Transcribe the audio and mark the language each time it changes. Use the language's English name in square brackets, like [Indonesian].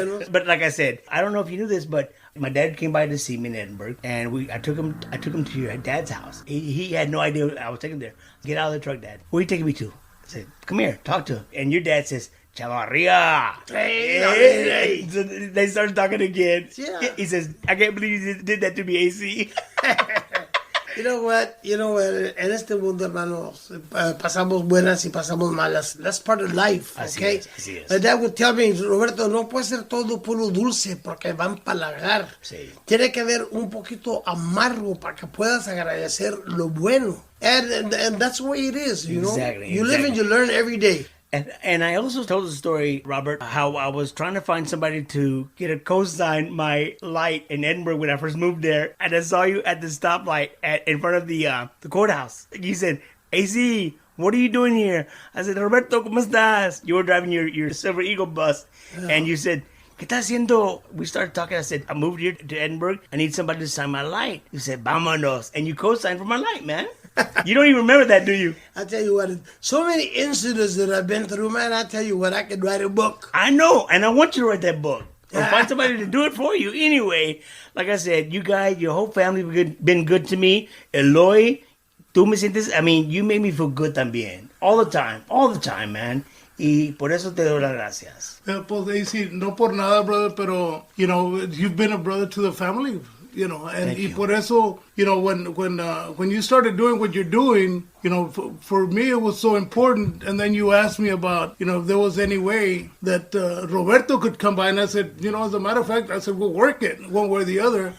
[English] But like I said, I don't know if you knew this, but my dad came by to see me in Edinburgh, and I took him to your dad's house. He had no idea I was taking him there. Get out of the truck, Dad. Where are you taking me to? I said, come here, talk to him. And your dad says, Chavarria. Hey. So they started talking again. Yeah. He says, I can't believe you did that to me, AC. You know what? [Spanish] En este mundo, hermanos, pasamos buenas y pasamos malas. [English] That's part of life, okay? [Spanish] Así es. [English] My dad would tell me, [Spanish] Roberto, no puede ser todo puro dulce porque va a empalagar. Sí. Tiene que haber un poquito amargo para que puedas agradecer lo bueno. [English] And that's the way it is, you know? Exactly. You live and you learn every day. And I also told the story, Robert, how I was trying to find somebody to get a co-sign my light in Edinburgh when I first moved there. And I saw you at the stoplight in front of the courthouse. You said, AC, what are you doing here? I said, Roberto, [Spanish] ¿cómo estás? [English] You were driving your Silver Eagle bus. Yeah. And you said, [Spanish] ¿qué estás haciendo? [English] We started talking. I said, I moved here to Edinburgh. I need somebody to sign my light. You said, [Spanish] vámonos. [English] And you co-signed for my light, man. You don't even remember that, do you? I tell you what, so many incidents that I've been through, man. I tell you what, I could write a book. I know, and I want you to write that book. Or find somebody to do it for you. Anyway, like I said, you guys, your whole family have been good to me. Eloy, [Spanish] tú me sientes, [English] I mean, you made me feel good también. All the time, man. [Spanish] Y por eso te doy las gracias. [English] Pues, AC, [Spanish] no por nada, brother, pero, [English] you know, you've been a brother to the family. You know, and [Spanish] por eso, [English] you know, when you started doing what you're doing, you know, for me it was so important. And then you asked me about, you know, if there was any way that Roberto could come by, and I said, you know, as a matter of fact, I said we'll work it one way or the other.